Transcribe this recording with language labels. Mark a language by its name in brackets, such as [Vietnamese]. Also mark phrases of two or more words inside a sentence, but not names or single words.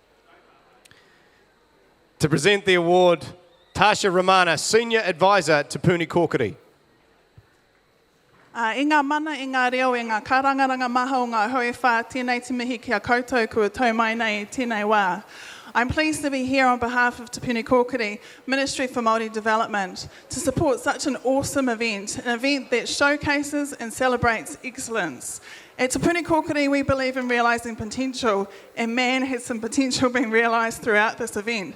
[English] To present the award, Tasha Romana, Senior Advisor to Puni Kōkiri. [Māori] I ngā mana, i ngā reo, i ngā karangaranga maha o ngā hoi whā, tēnei te mihi kia koutou kua tau mai nei tēnei wā. [English] I'm pleased to be here on behalf of Te Puni Kōkiri, Ministry for Māori Development, to support such an awesome event, an event that showcases and celebrates excellence. At Te Puni Kōkiri, we believe in realising potential, and man, has some potential being realised throughout this event.